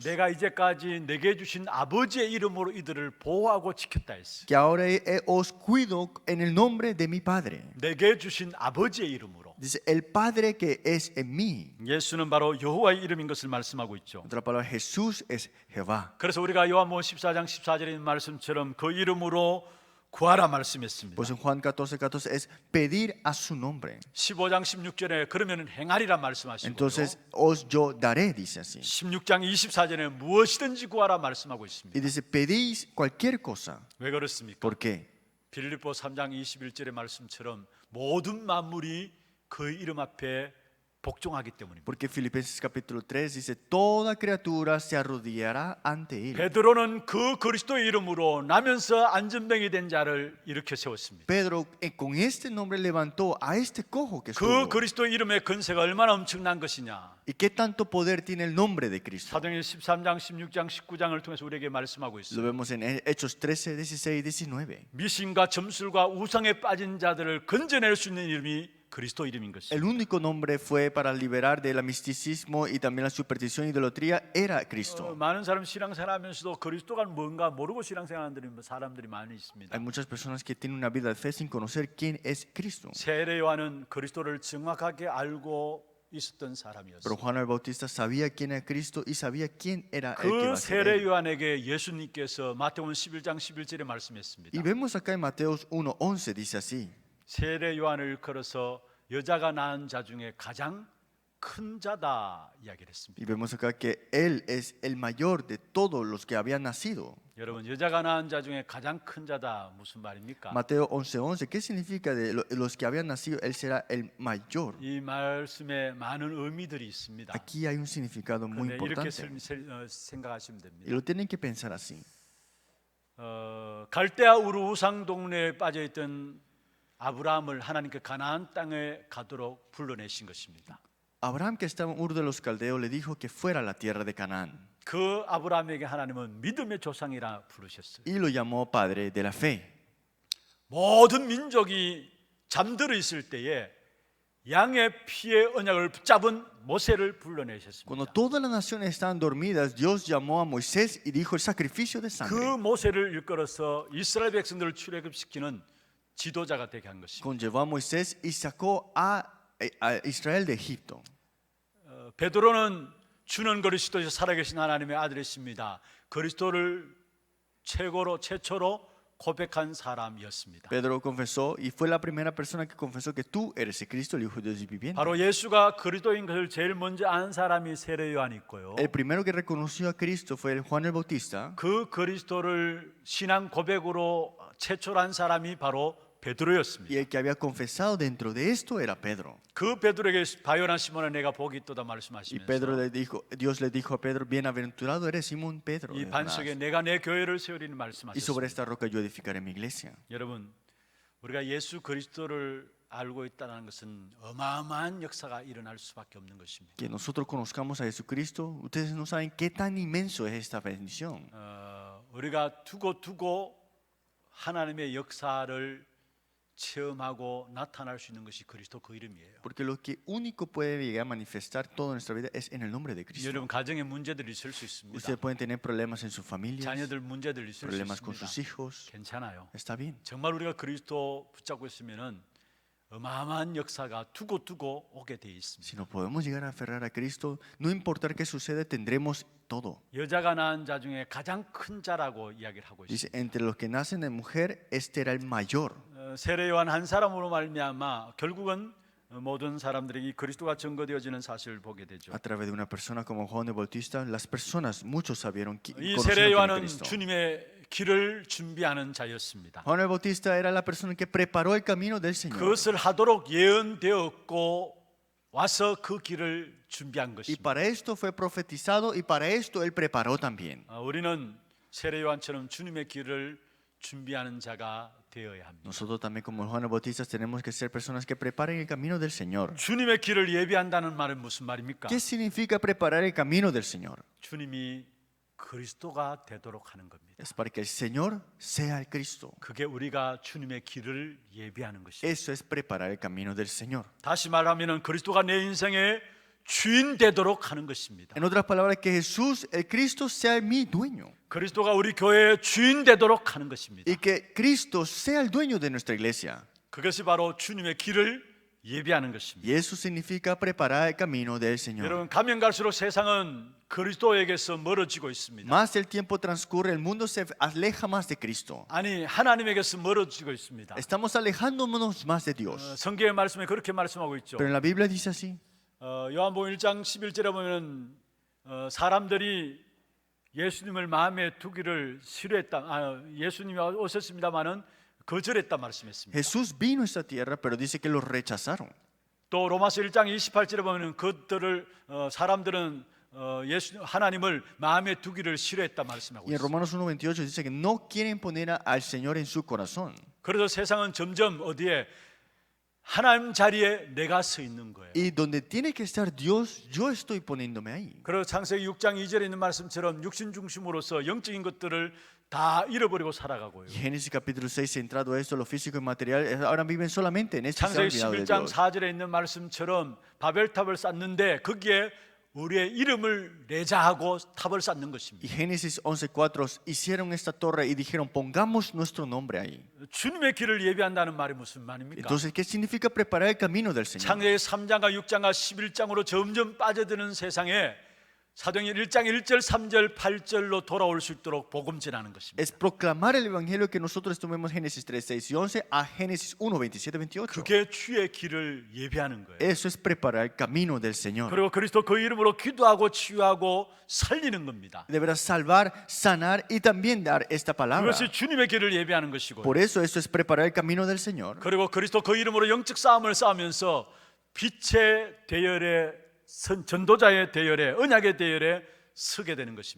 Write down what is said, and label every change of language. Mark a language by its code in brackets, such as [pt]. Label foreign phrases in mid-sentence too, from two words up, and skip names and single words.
[ko] 내가 이제까지 내게 주신 아버지의 이름으로 이들을 보호하고 지켰다 했어요. [es] Que ahora os cuido en el nombre de mi Padre. [ko] 내게 주신 아버지의 이름으로. [es] Dice, el Padre que es en mí. [ko] 예수는 바로 여호와의 이름인 것을 말씀하고 있죠. [es] Otra palabra, Jesús es Jehová. [ko] 그래서 우리가 요한복음 14장 14절에 있는 말씀처럼 그 이름으로 구하라 말씀했습니다. [es] Pues en Juan 14:14 es pedir a su nombre. [ko] 15장 16절에 그러면 행하리라 말씀하시고요. [es] Entonces os yo daré, dice así. [ko] 16장 24절에 무엇이든지 구하라 말씀하고 [es] Y [ko] 있습니다. [es] dice, pedís cualquier cosa. [ko] 왜 그렇습니까? [es] ¿Por qué? [ko] 빌립보 3장 21절의 말씀처럼 모든 만물이 그 이름 앞에 복종하기 때문입니다. [es] Porque Filipenses capítulo 3 dice, toda criatura se arrodillará ante él. [ko] 베드로는 그 그리스도의 이름으로 나면서 안전병이 된 자를 일으켜 세웠습니다. [es] Pedro con este nombre levantó a este cojo que [ko] 그 [es] estuvo. [ko] 그리스도의 이름의 건세가 얼마나 엄청난 것이냐. [es] ¿Y qué tanto poder tiene el nombre de Cristo? [ko] 사도행전 13장, 16장, 19장을 통해서 우리에게 말씀하고 [es] Lo [ko] 있어요. [es] vemos en Hechos 13, 16 y 19. [ko] 미신과 점술과 우상에 빠진 자들을 건져낼 수 있는 이름이 그리스도 이름인 것입니다. [es] El único nombre fue para liberar del misticismo y también la superstición y idolatría era Cristo. [ko] 많은 사람 신앙생활하면서도 그리스도가 뭔가 모르고 신앙생활하는 사람들이 많이 있습니다. [es] Hay muchas personas que tienen una vida de fe sin conocer quién es Cristo. [ko] 세례 요한은 그리스도를 정확하게 알고 있었던 [es] Pero [ko] 사람이었어요. [es] Juan el Bautista sabía quién era Cristo y sabía quién era el que [ko] 그 [es] iba a ser [ko] 세례 [es] él. [ko] 요한에게 예수님께서 마태복음 11장 11절에 말씀했습니다. [es] Y vemos acá en Mateos 1:11 dice así. [ko] 세례 요한을 걸어서 여자가 낳은 자 중에 가장 큰 자다 이야기를 했습니다. [es] Y vemos acá que él es el mayor de todos los que habían nacido. [ko] 여러분, 여자가 낳은 자 중에 가장 큰 자다 무슨 말입니까? [es] Mateo 11:11, ¿qué significa de los que habían nacido él será el mayor? [ko] 이 말씀에 많은 의미들이 있습니다. [es] Aquí hay un significado muy [ko] 그런데 이렇게 [es] importante [ko] 생각하시면 [es] y [ko] 됩니다. [es] lo tienen que pensar así. [ko] 갈대아 우르 우상 동네에 빠져 있던 아브라함을 하나님께 가나안 땅에 가도록 불러내신 것입니다. [es] Abraham, que estaba en Ur de los Caldeos, le dijo que fuera a la tierra de Canaán [ko] 그 아브라함에게 하나님은 믿음의 조상이라 부르셨어요. [es] y lo llamó padre de la fe. [ko] 모든 민족이 잠들어 있을 때에 양의 피의 언약을 붙잡은 모세를 불러내셨습니다. [es] Cuando todas las naciones estaban dormidas, Dios llamó a Moisés y dijo el sacrificio de [ko] 그 [es] sangre. [ko] 모세를 일컬어서 이스라엘 백성들을 출애굽시키는 지도자가 되게 한 것입니다. [es] Conllevó a Moisés y sacó a Israel de Egipto. [ko] 베드로는 주는 그리스도에서 살아계신 하나님의 아들이십니다. 그리스도를 최초로 고백한 사람이었습니다. [es] Pedro confesó y fue la primera persona que confesó que tú eres el Cristo, el Hijo de Dios viviente. [ko] 바로 예수가 그리스도인 것을 제일 먼저 안 사람이 세례 요한이 있고요. [es] El primero que reconoció a Cristo fue el Juan el Bautista. [ko] 그 그리스도를 신앙 고백으로 최초로 한 사람이 바로 베드로였습니다. [es] Y el que había confesado dentro de esto era Pedro. [ko] 그 베드로에게 바요나 시몬아 내가 복이 있도다 [es] Y Pedro [ko] 말씀하시면서 [es] le dijo, Dios le dijo a Pedro, bienaventurado eres Simón Pedro. [ko] 이 [es] de [ko] 반석에 [es] Jonás, [ko] 내가 내 교회를 세우리는 [es] Y sobre [ko] 말씀하셨습니다. [es] esta roca yo edificaré mi iglesia. [ko] 여러분, 우리가 예수 그리스도를 알고 있다는 것은 어마어마한 역사가 일어날 수밖에 없는 것입니다. [es] Que nosotros conozcamos a Jesucristo, ustedes no saben qué tan inmenso es esta bendición. [ko] 우리가 두고 하나님의 역사를 체험하고 나타날 수 있는 것이 그리스도 그 이름이에요. [es] Porque lo que único puede llegar a manifestar toda nuestra vida es en el nombre de Cristo. [ko] 여러분 가정에 문제들이 있을 수 있습니다. [es] Ustedes pueden tener problemas en sus familias, [ko] 자녀들 문제들 있을 수 [es] problemas con sus [ko] 있습니다. [es] hijos. [ko] 괜찮아요. [es] Está bien. [ko] 정말 우리가 그리스도 붙잡고 있으면은 어마어마한 역사가 두고 오게 돼 있습니다. [es] Si no podemos llegar a aferrar a Cristo, no importa qué suceda, tendremos todo. [ko] 여자가 낳은 자 중에 가장 큰 자라고 이야기를 하고 있습니다. [es] Dice, entre los que nacen de mujer, este era el mayor. [ko] 세례 요한 한 사람으로 말미암아 결국은 모든 사람들이 그리스도가 증거되어지는 사실을 보게 되죠. [es] A través de una persona como Juan el Bautista, las personas, muchos sabieron [ko] 이 [es] conocieron [ko] 세례 [es] quién era [ko] 요한은 [es] Cristo. [ko] 주님의 길을 준비하는 자였습니다. [es] Juan el Bautista era la persona que preparó el camino del Señor. [ko] 그것을 하도록 예언되었고 와서 그 길을 준비한 [es] Y [ko] 것입니다. [es] para esto fue profetizado y para esto él preparó también. [ko] 우리는 세례 요한처럼 주님의 길을 준비하는 자가 되어야 합니다. [es] Nosotros también como Juan el Bautista tenemos que ser personas que preparen el camino del Señor. [ko] 주님의 길을 예비한다는 말은 무슨 말입니까? [es] ¿Qué significa preparar el camino del Señor? [ko] 주님이 그리스도가 되도록 하는 겁니다. [es] Es para que el Señor sea el Cristo. [ko] 그게 우리가 주님의 길을 예비하는 것입니다. [es] Eso es preparar el camino del Señor. [ko] 다시 말하면 그리스도가 내 인생의 주인 되도록 하는 것입니다. [es] En otras palabras, que Jesús, el Cristo, sea mi dueño. [ko] 그리스도가 우리 교회의 주인 되도록 하는 것입니다. [es] Y que Cristo sea el dueño de nuestra iglesia. [ko] 그것이 바로 주님의 길을 예비하는 것입니다. [es] Y eso significa preparar el camino del Señor. [ko] 여러분, 가면 갈수록 세상은 그리스도에게서 멀어지고 있습니다. [es] Más el tiempo transcurre, el mundo se aleja más de Cristo. [ko] 아니, 하나님에게서 멀어지고 있습니다. [es] Estamos alejándonos más de Dios. [ko] 성경의 말씀에 그렇게 말씀하고 있죠. [es] Pero en la Biblia dice así. [ko] 요한복음 1장 11절에 보면 사람들이 예수님을 마음에 두기를 싫어했다. 예수님이 오셨습니다마는 거절했다 말씀했습니다. [es] Jesús vino a esta tierra, pero dice que los rechazaron. [ko] 또 로마서 1장 28절에 보면 그들을 사람들은 하나님을 마음에 두기를 싫어했다 말씀하고 [es] Y en [ko] 있습니다. [es] Romanos 1:28 dice que no quieren poner al Señor en su corazón. [ko] 그래서 세상은 점점 어디에 하나님 자리에 내가 서 있는 거예요. [es] Y donde tiene que estar Dios, yo estoy poniéndome ahí. [ko] 그리고 창세기 6장 2절에 있는 말씀처럼 육신 중심으로서 영적인 것들을 다 잃어버리고 살아가고요. [es] Y Génesis capítulo 6, centrado a esto, lo físico y material, ahora viven solamente en este [ko] 창세기 [es] olvidado de [ko] 11장 [es] Dios. [ko] 4절에 있는 말씀처럼 바벨탑을 쌓는데 거기에 우리의 이름을 내자 하고 탑을 쌓는 [es] Y [ko] 것입니다. [es] Génesis 11:4 hicieron esta torre y dijeron, pongamos nuestro nombre ahí. [ko] 주님의 길을 예비한다는 말이 무슨 말입니까? [es] Entonces, ¿qué significa preparar el camino del Señor? [ko] 창세기 3장과 6장과 11장으로 점점 빠져드는 세상에 사도행전 1장 1절, 3절, 8절로 돌아올 수 있도록 복음 전하는 것입니다. [es] Es proclamar el evangelio que nosotros tomemos Génesis 3, 6 y 11 a Génesis 1, 27, 28. [ko] 그게 주의 길을 예비하는 거예요. [es] Eso es preparar el camino del Señor. [ko] 그리고 그리스도 그 이름으로 기도하고 치유하고 살리는 겁니다. [es] Deberás salvar, sanar y también dar esta palabra. [ko] 그것이 주님의 길을 예비하는 것이고, [es] Por eso es preparar el camino del Señor. [ko] 그리고 그리스도 그 이름으로 영적 싸움을 싸우면서 빛의 대열에 전도자의 대열에 언약의 대열에 서게 되는 것입니다.